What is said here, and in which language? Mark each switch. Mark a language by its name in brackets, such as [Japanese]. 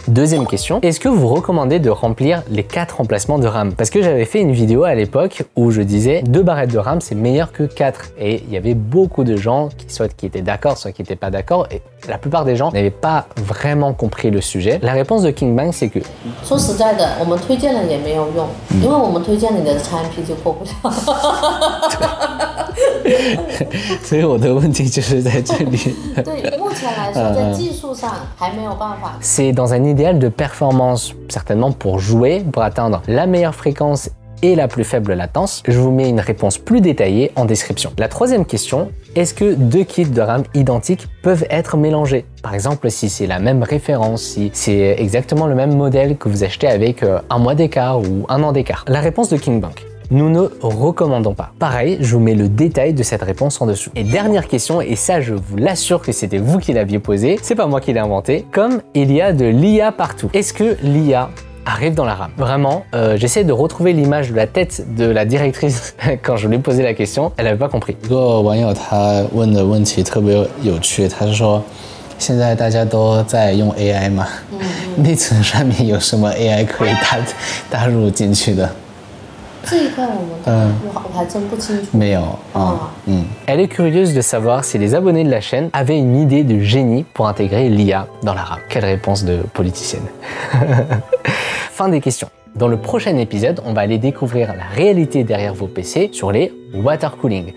[French] Deuxième question, est-ce que vous recommandez de remplir les 4 remplacements de RAM? Parce que j'avais fait une vidéo à l'époque où je disais 2 barrettes de RAM, c'est meilleur que 4. Et il y avait beaucoup de gens qui étaient d'accord, soit qui n'étaient pas d'accord. Et la plupart des gens n'avaient pas vraiment compris le sujet. La réponse de KingBank, c'est que [Chinese] 说实在的，我们推荐了也没有用，因为我们推荐你的 XMP 就过不了。所以我的问题就是在这里。对，目前来说，在技术上还没有办法。 [French] C'est dans un idéal de performance, certainement pour jouer, pour atteindre la meilleure fréquence et la plus faible latence. Je vous mets une réponse plus détaillée en description. La troisième question, est-ce que 2 kits de RAM identiques peuvent être mélangés? Par exemple, si c'est la même référence, si c'est exactement le même modèle que vous achetez avec un mois d'écart ou un an d'écart. La réponse de KingBank. Nous ne recommandons pas. Pareil, je vous mets le détail de cette réponse en dessous. Et dernière question, et ça je vous l'assure que c'était vous qui l'aviez posé, c'est pas moi qui l'ai inventé, comme il y a de l'IA partout. Est-ce que l'IA arrive dans la RAM? Vraiment, j'essaie de retrouver l'image de la tête de la directrice quand je lui ai posé la question, elle n'avait pas compris. [Chinese] 一个网友他问的问题特别有趣，他是说现在大家都在用 AI 嘛，内存上面有什么 AI 可以搭入进去的？这一块我还真不清楚。没有啊， [French] Elle est curieuse de savoir si les abonnés de la chaîne avaient une idée de génie pour intégrer l'IA dans la RAM. Quelle réponse de politicienne. Fin des questions. Dans le prochain épisode, on va aller découvrir la réalité derrière vos PC sur les water cooling.